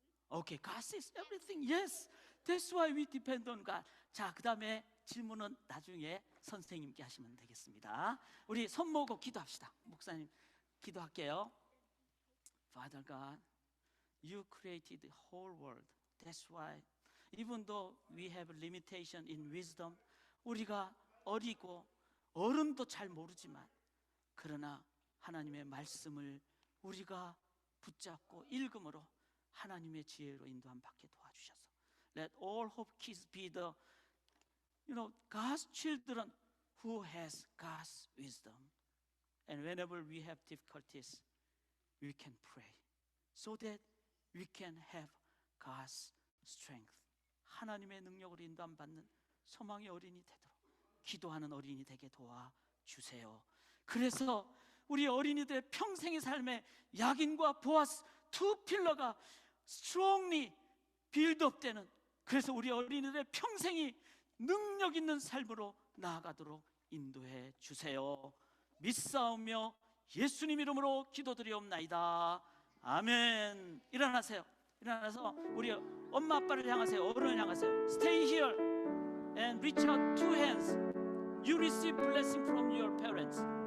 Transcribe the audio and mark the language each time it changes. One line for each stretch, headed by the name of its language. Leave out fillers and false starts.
English: Okay, God sees everything. Yes, that's why we depend on God.
Korean: 자, 그 다음에 질문은 나중에 선생님께 하시면 되겠습니다. 우리 손 모으고 기도합시다. 목사님 기도할게요.
English: Father God, you created the whole world. That's why even though we have limitation in wisdom,
Korean: 우리가 어리고 어른도 잘 모르지만 그러나 하나님의 말씀을 우리가 붙잡고 읽음으로 하나님의 지혜로 인도함 받게 도와주셔서
English: Let all hope kids be the God's children who has God's wisdom. And whenever we have difficulties, we can pray so that we can have God's strength.
Korean: 하나님의 능력으로 인도함 받는 소망의 어린이 되도록 기도하는 어린이 되게 도와주세요. 그래서 우리 어린이들의 평생의 삶에 야긴과 보아스 두 필러가
English: strongly build-up
Korean: 되는, 그래서 우리 어린이들의 평생이 능력 있는 삶으로 나아가도록 인도해 주세요. 믿사오며 예수님 이름으로 기도드리옵나이다. 아멘. 일어나세요. 일어나서 우리 엄마 아빠를 향하세요. 어른을 향하세요.
English: Stay here and reach out two hands. You receive blessing from your parents.